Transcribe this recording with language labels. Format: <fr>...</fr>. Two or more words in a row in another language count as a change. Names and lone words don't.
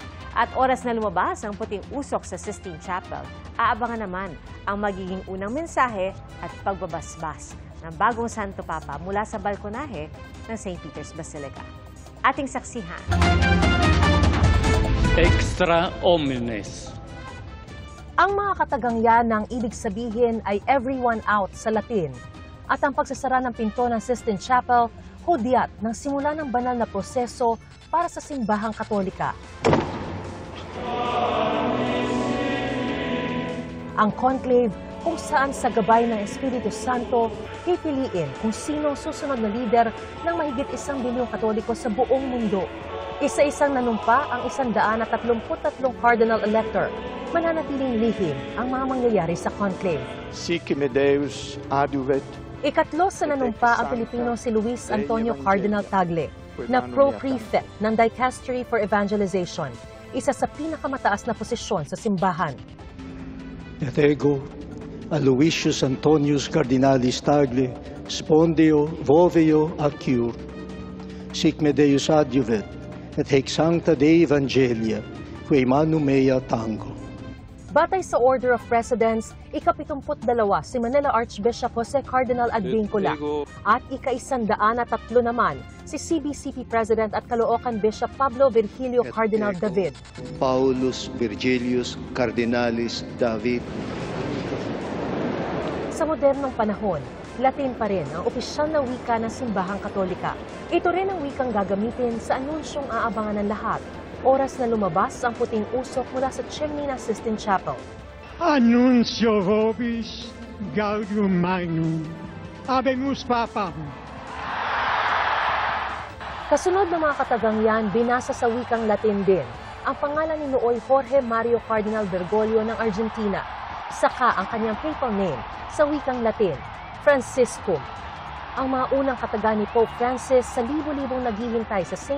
<tl>At oras na lumabas ang puting usok sa Sistine Chapel, aabangan naman ang magiging unang mensahe at pagbabasbas ng bagong Santo Papa mula sa balkonahe ng St. Peter's Basilica. Ating saksihan.</tl> <la>Extra omnes.</la> <tl>Ang mga katagang yan ng ibig sabihin ay</tl> <en>everyone out</en> <tl>sa Latin. At ang pagsasara ng pinto ng Sistine Chapel, hudyat ng simula ng banal na proseso para sa simbahang Katolika. Ang conclave kung saan sa gabay ng Espiritu Santo, pipiliin kung sino susunod na lider ng mahigit 1 bilyong Katoliko sa buong mundo. Isa-isang nanumpa ang 133 Cardinal Elector. Mananatiling lihim ang mga mangyayari sa conclave.</tl> <la>Sic me Deus adiuvet.</la> <tl>Ikatlo sa nanumpa ang Pilipino si Luis Antonio Cardinal Tagle, na Pro-Prefect ng Dicastery for Evangelization, isa sa pinakamataas na posisyon sa simbahan.</tl> <la>Et ego, Aloysius Antonius Cardinalis Tagle, spondeo voveo acur. Sic me Deus adiuvet, et hec sancta Dei Evangelia, quae manum mea tango.</la> <tl>Batay sa</tl> <en>Order of Precedence,</en> <tl>ika-72 si Manila Archbishop Jose Cardinal Advincula at ika-103 naman si CBCP President at Caloocan Bishop Pablo Virgilio Cardinal David.</tl> <la>Paulus Virgilius Cardinalis David.</la> <tl>Sa modernong panahon, Latin pa rin ang opisyal na wika ng simbahang Katolika. Ito rin ang wikang gagamitin sa anunsyong aabangan ng lahat. Oras na lumabas ang puting usok mula sa chimney ng Sistine Chapel.</tl> <la>Annuncio vobis gaudium magnum. Habemus Papam.</la> <tl>Kasunod ng mga katagang yan, binasa sa wikang Latin din ang pangalan ni nooy Jorge Mario Cardinal Bergoglio ng Argentina, saka ang kanyang</tl> <en>papal name</en> <tl>sa wikang Latin, Franciscum. Ang mga unang kataga ni Pope Francis sa libo-libong naghihintay sa St.</tl>